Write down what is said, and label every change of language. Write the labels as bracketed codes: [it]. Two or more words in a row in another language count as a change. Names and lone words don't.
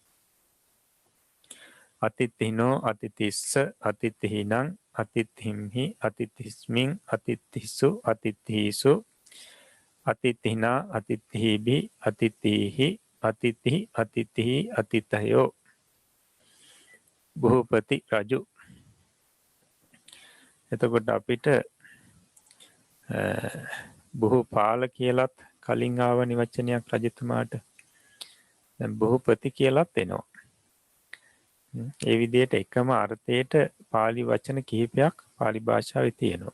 [pi] අතිථිනෝ අතිථිස්ස අතිථිනං අතිථිම්හි අතිථිස්මින් අතිථිසු අතිථිසු අතිථිනා අතිථිබි අතිථිහි අතිථි අතිථි අතිථයෝ. [si] බහුපති රජු. එතකොට අපිට බහුපාල කියලත් කලින් ආවනි වචනයක් රජතුමාට. දැන් බහුපති කියලත් එනවා. ඒ විදිහට එකම අර්ථයට පාලි වචන කිහිපයක් පාලි භාෂාවේ තියෙනවා.